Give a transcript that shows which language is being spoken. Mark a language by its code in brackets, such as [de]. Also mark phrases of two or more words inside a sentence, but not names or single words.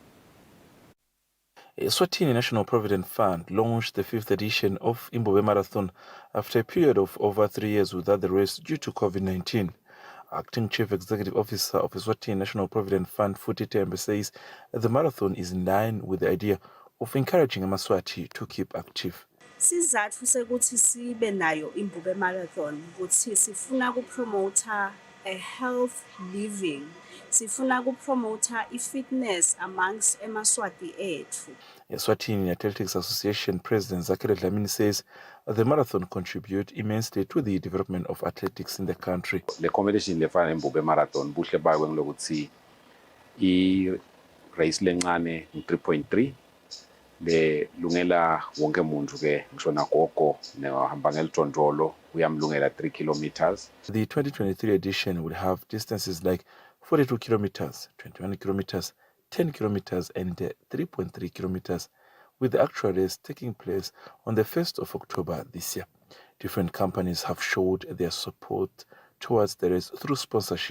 [en] Eswatini National Provident Fund launched the 5th edition of Mbube Marathon after a period of over 3 years without the race due to COVID-19. Acting Chief Executive Officer of Eswatini National Provident Fund, Futhi Tembe, says that the marathon is in line with the idea of encouraging Amaswati to keep active. [ss] Sizathu sekuthi sibe nayo iMbube Marathon ukuthi sifuna ukupromota [en] a health living, [ss] sifuna ukupromota i-fitness amongst emaswati ethu. [en] Eswatini Athletics Association President Zakir Dlamini says the marathon contribute immensely to the development of athletics in the country. The competition [ss] lefana iMbube Marathon buhle bayo ngilokuthi i-race lencane 3.3 lungela wonke umuntu ke ngisho nagogo nehamba ngelitondolo uyamlungela 3 kilometers. [en] The 2023 edition will have distances like 42 kilometers, 21 kilometers, 10 kilometers and 3.3 kilometers, with the actual race taking place on the 1st of October this year. Different companies have showed their support towards the race through sponsorship.